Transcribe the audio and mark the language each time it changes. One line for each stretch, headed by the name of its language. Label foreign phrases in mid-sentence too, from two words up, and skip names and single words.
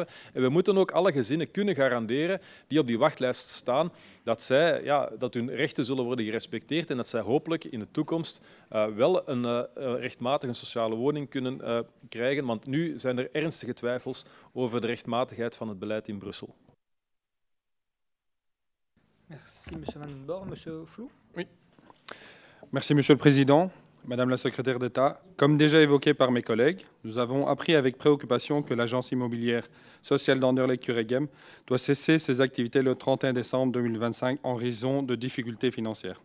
Dutch: En we moeten ook alle gezinnen kunnen garanderen die op die wachtlijst staan, dat hun rechten zullen worden gerespecteerd en dat zij hopelijk in de toekomst wel een rechtmatige sociale woning kunnen krijgen. Want nu zijn er ernstige twijfels over de rechtmatigheid van het beleid in Brussel.
French: Merci, monsieur Van den Borre. Monsieur Flou. Oui. Merci, Monsieur le Président. Madame la Secrétaire d'État, comme déjà évoqué par mes collègues, nous avons appris avec préoccupation que l'agence immobilière sociale d'Anderlecht-Kuregem doit cesser ses activités le 31 décembre 2025 en raison de difficultés financières.